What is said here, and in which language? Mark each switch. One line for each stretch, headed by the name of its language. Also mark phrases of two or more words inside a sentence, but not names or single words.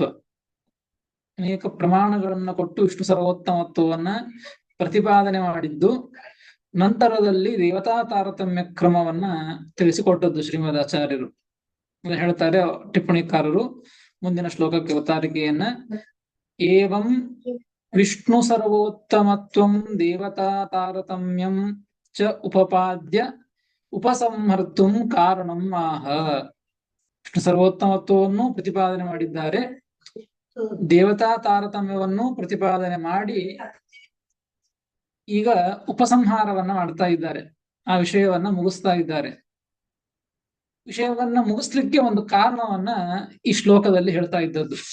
Kannada: ಅನೇಕ ಪ್ರಮಾಣಗಳನ್ನ ಕೊಟ್ಟು ವಿಷ್ಣು ಸರ್ವೋತ್ತಮತ್ವವನ್ನ ಪ್ರತಿಪಾದನೆ ಮಾಡಿದ್ದು. ನಂತರದಲ್ಲಿ ದೇವತಾ ತಾರತಮ್ಯ ಕ್ರಮವನ್ನ ತಿಳಿಸಿಕೊಟ್ಟದ್ದು ಶ್ರೀಮದಾಚಾರ್ಯರು. ಹೇಳ್ತಾರೆ ಟಿಪ್ಪಣಿಕಾರರು ಮುಂದಿನ ಶ್ಲೋಕಕ್ಕೆ ಅವತಾರಿಕೆಯನ್ನ.
Sanskrit: ಏವಂ ವಿಷ್ಣು ಸರ್ವೋತ್ತಮತ್ವಂ ದೇವತಾ ತಾರತಮ್ಯಂ ಚ ಉಪಪಾದ್ಯ ಉಪಸಂಹರ್ತುಂ ಕಾರಣಂ ಆಹ.
Kannada: ವಿಷ್ಣು ಸರ್ವೋತ್ತಮತ್ವವನ್ನು ಪ್ರತಿಪಾದನೆ ಮಾಡಿದ್ದಾರೆ, ದೇವತಾ ತಾರತಮ್ಯವನ್ನು ಪ್ರತಿಪಾದನೆ ಮಾಡಿ ಈಗ ಉಪಸಂಹಾರವನ್ನ ಮಾಡ್ತಾ ಇದ್ದಾರೆ. ಆ ವಿಷಯವನ್ನ ಮುಗಿಸ್ತಾ ಇದ್ದಾರೆ. ವಿಷಯವನ್ನ ಮುಗಿಸ್ಲಿಕ್ಕೆ ಒಂದು ಕಾರಣವನ್ನ ಈ ಶ್ಲೋಕದಲ್ಲಿ ಹೇಳ್ತಾ ಇದ್ದದ್ದು.